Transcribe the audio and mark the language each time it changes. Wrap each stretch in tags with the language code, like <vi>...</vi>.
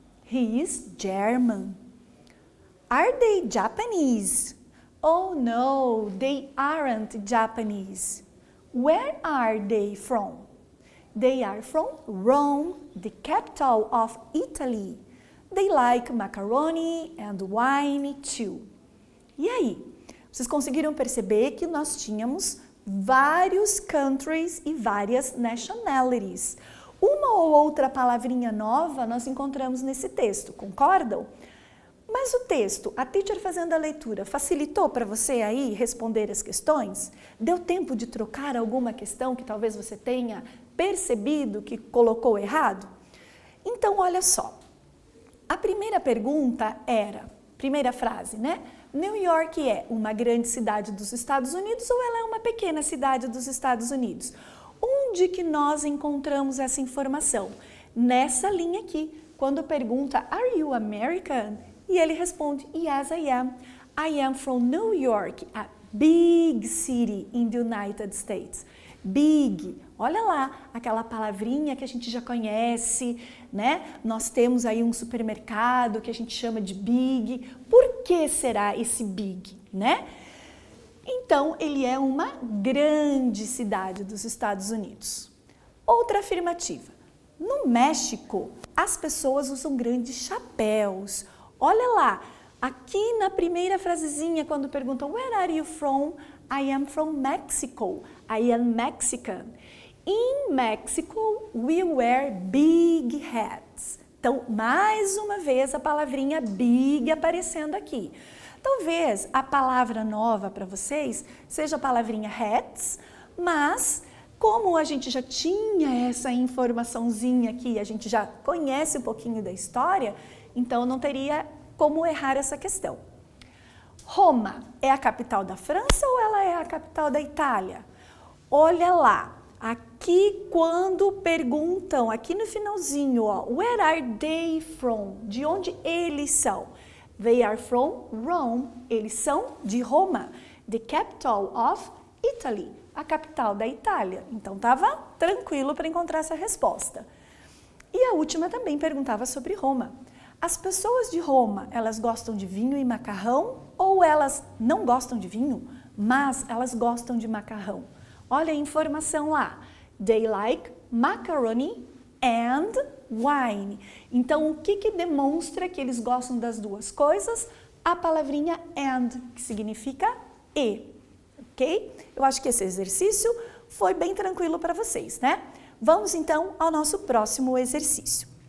<en>He is German. Are they Japanese? Oh no, they aren't Japanese. Where are they from? They are from Rome, the capital of Italy. They like macaroni and wine too.</en> <pt>E aí, vocês conseguiram perceber que nós tínhamos vários countries e várias nationalities. Uma ou outra palavrinha nova nós encontramos nesse texto, concordam? Mas o texto, a teacher fazendo a leitura, facilitou para você aí responder as questões? Deu tempo de trocar alguma questão que talvez você tenha percebido que colocou errado? Então, olha só. A primeira pergunta era, primeira frase, né? New York é uma grande cidade dos Estados Unidos ou ela é uma pequena cidade dos Estados Unidos? Onde que nós encontramos essa informação? Nessa linha aqui, quando pergunta,</pt> <en>Are you American?</en> <pt>E ele responde,</pt> <en>Yes, I am. I am from New York, a big city in the United States.</en> <pt>Big, olha lá, aquela palavrinha que a gente já conhece, né? Nós temos aí um supermercado que a gente chama de big. Por que será esse big, né? Então, ele é uma grande cidade dos Estados Unidos. Outra afirmativa. No México, as pessoas usam grandes chapéus. Olha lá, aqui na primeira frasezinha, quando perguntam</pt> <en>Where are you from? I am from Mexico. I am Mexican. In Mexico, we wear big hats.</en> <pt>Então, mais uma vez, a palavrinha big aparecendo aqui. Talvez a palavra nova para vocês seja a palavrinha hats, mas como a gente já tinha essa informaçãozinha aqui, a gente já conhece um pouquinho da história, então não teria como errar essa questão. Roma é a capital da França ou ela é a capital da Itália? Olha lá, aqui quando perguntam, aqui no finalzinho, ó,</pt> <en>where are they from?</en> <pt>De onde eles são?</pt> <en>They are from Rome.</en> <pt>Eles são de Roma,</pt> <en>the capital of Italy,</en> <pt>a capital da Itália. Então, estava tranquilo para encontrar essa resposta. E a última também perguntava sobre Roma. As pessoas de Roma, elas gostam de vinho e macarrão ou elas não gostam de vinho, mas elas gostam de macarrão? Olha a informação lá.</pt> <en>They like macaroni and wine.</en> <pt>Então, o que demonstra que eles gostam das duas coisas? A palavrinha and, que significa e, ok? Eu acho que esse exercício foi bem tranquilo para vocês, né? Vamos então ao nosso próximo exercício.</pt>